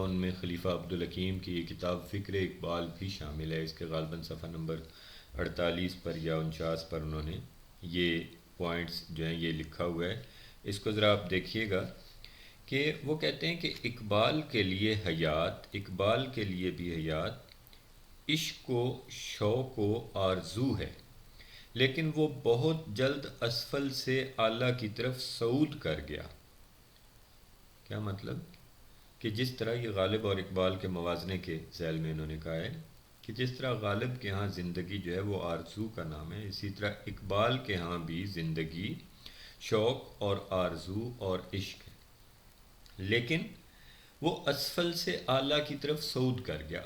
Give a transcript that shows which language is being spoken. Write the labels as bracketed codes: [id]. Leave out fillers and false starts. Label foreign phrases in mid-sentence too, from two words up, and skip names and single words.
[ur] ان میں خلیفہ عبدالحکیم کی یہ کتاب فکر اقبال بھی شامل ہے۔ اس کے غالباً صفحہ نمبر 48 پر یا 49 پر انہوں نے یہ پوائنٹس جو ہیں یہ لکھا ہوا ہے۔ اس کو ذرا آپ دیکھیے گا کہ وہ کہتے ہیں کہ اقبال کے لیے حیات، اقبال کے لیے بھی حیات عشق و شوق و آرزو ہے، لیکن وہ بہت جلد اسفل سے اعلیٰ کی طرف صعود کر گیا۔ کیا مطلب؟ کہ جس طرح یہ غالب اور اقبال کے موازنے کے ذیل میں انہوں نے کہا ہے کہ جس طرح غالب کے ہاں زندگی جو ہے وہ آرزو کا نام ہے، اسی طرح اقبال کے ہاں بھی زندگی شوق اور آرزو اور عشق ہے، لیکن وہ اسفل سے اعلیٰ کی طرف صعود کر گیا۔